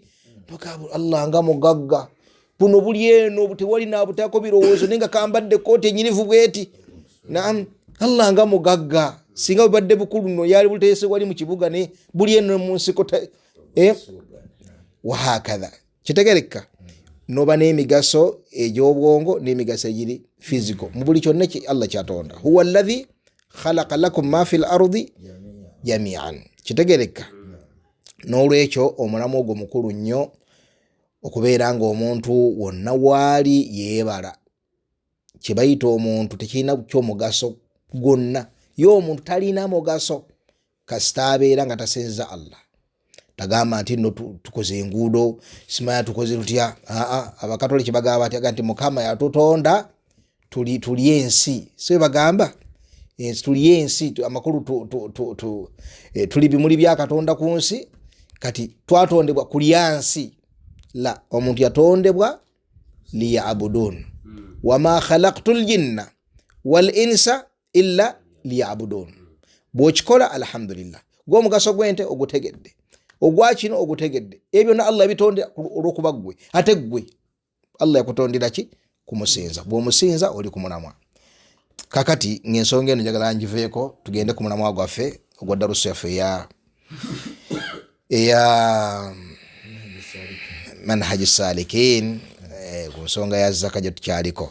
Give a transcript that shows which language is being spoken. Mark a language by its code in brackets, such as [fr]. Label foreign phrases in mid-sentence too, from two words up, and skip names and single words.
[lg] Allah nga mugagga, buno buli eno tewali naabutaako birowoozo naye nga kambadde kooti enyirivu bweti. Naam, Allah nga mugagga, singa bubadde bukulu nno yali buteese wali mu kibuga ne buli eno mu nsiko wahakadha. Kitegereka? Noba n'emigaso egy'obwongo n'emigaso egiri physical mu buli kyonna Allah kyatonda. [ar] هو الذي خلق لكم ما في الأرض جميعا. [lg] Kitegereka? N'olwekyo omulamu ogwo mukulu nnyo okubeera ng'omuntu wonna waali yeebala. Kye bayita omuntu tekirina ky'omugaso gwonna. Ye omuntu talina mugaso kasita abeera nga tasinza Allah. Tagamba nti nno tukoze enguudo, simanya tukoze tutya. Abakatoliki bagamba nti Mukama yatutonda tuli ensi. So bagamba tuli ensi, amakulu tuli bimuli bya Katonda ku nsi, kati twatondebwa kulya nsi. La, omuntu yatondebwa liya'budun. [ar] وما خلقت الجن والإنس إلا ليعبدون. [lg] Bw'okikola alhamdulillah. Gw'omugaso gw'ente ogutegedde, ogwa kino ogutegedde. Ebyo na Allah bitonde olw'okuba ggwe. Ate ggwe Allah yakutondera ki? Kumusinza. Bw'omusinza oli ku mulamwa. Kakati ng'ensonga eno njagala ngiveeko tugende ku mulamwa gwaffe ogwa darusu yaffe eya manhaji salikin, ku nsonga ya zaka gye tukyaliko.